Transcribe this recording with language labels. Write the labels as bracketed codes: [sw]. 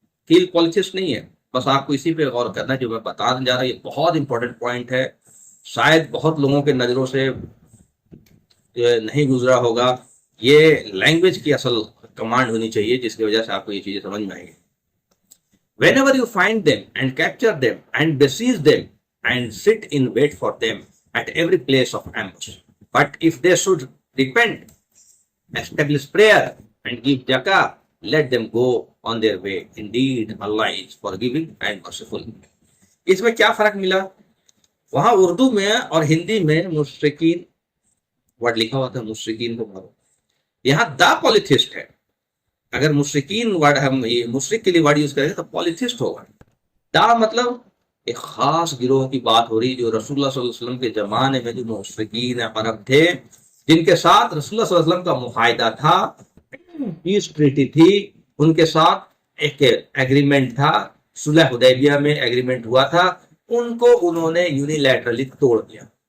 [ur] کل پولیتھسٹ نہیں ہے، بس آپ کو اسی پہ غور کرنا ہے جو میں بتانے جا رہا ہوں. یہ بہت امپورٹنٹ پوائنٹ ہے، شاید بہت لوگوں کے نظروں سے نہیں گزرا ہوگا. یہ لینگویج کی اصل کمانڈ ہونی چاہیے جس کی وجہ سے آپ کو یہ چیزیں سمجھ میں آئیں گی. [en] Whenever you find them and capture them and besiege them and sit in wait for them at every place of ambush. But if they should repent, establish prayer and give zakah, let them go on their way. Indeed, Allah is forgiving and merciful. [ur] اس میں کیا فرق ملا؟ وہاں اردو میں اور ہندی میں مشرکین word لکھا ہوا تھا، مشرکین کو مارو. یہاں دا پولیتھسٹ ہے. اگر مشرکین ورڈ ہم یہ مشرک کے لیے ورڈ یوز کریں گے تو پولیتھسٹ ہوگا. دا مطلب ایک خاص گروہ کی بات ہو رہی جو رسول اللہ صلی اللہ علیہ وسلم کے زمانے میں جو مشرکین عرب تھے، جن کے ساتھ رسول اللہ صلی اللہ علیہ وسلم کا معاہدہ تھا، پیس ٹریٹی تھی، ان کے ساتھ ایک ایگریمنٹ تھا، صلح حدیبیہ میں ایگریمنٹ ہوا تھا، ان کو انہوں نے یونیلیٹرلی توڑ دیا.